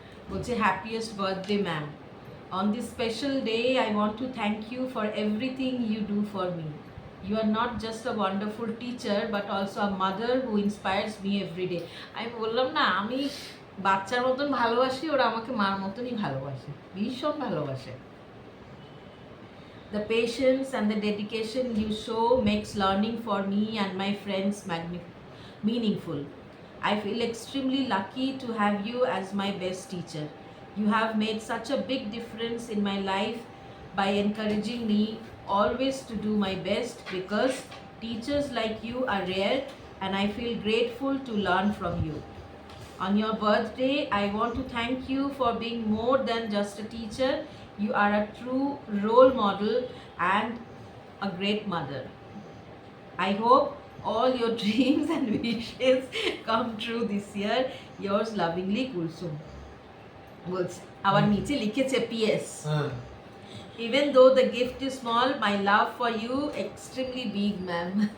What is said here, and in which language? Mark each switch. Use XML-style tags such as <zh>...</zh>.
<en>বলছে happiest birthday ma'am, on this special day I want to thank you for everything you do for me. You are not just a wonderful teacher but also a mother who inspires me every day.</en> <bn>আমি বললাম না, আমি বাচ্চার মতন ভালোবাসি, ওরা আমাকে মার মতনই ভালোবাসে, ভীষণ ভালোবাসে।</bn> <en>The patience and the dedication you show makes learning for me and my friends meaningful. I feel extremely lucky to have you as my best teacher. You have made such a big difference in my life by encouraging me always to do my best, because teachers like you are rare and I feel grateful to learn from you. On your birthday, I want to thank you for being more than just a teacher. You are a true role model and a great mother. I hope all your dreams and wishes come true this year. Yours lovingly, Kulsum.</en> <bn>বলছে আবার নিচে লিখেছে PS, হ্যাঁ,</bn> <en>even though the gift is small, my love for you extremely big, ma'am.</en>